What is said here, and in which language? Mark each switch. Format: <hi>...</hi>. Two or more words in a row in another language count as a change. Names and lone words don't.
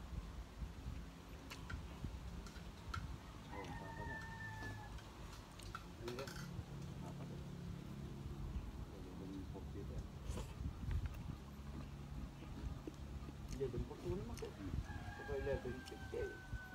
<ms>Oh, apa dah?</ms> <tl>Ano ba?</tl> <ms>Apa dah? Kalau dengan kopi tu.</ms> <tl>Hindi, doon po naman ko. Ito 11.50.</tl>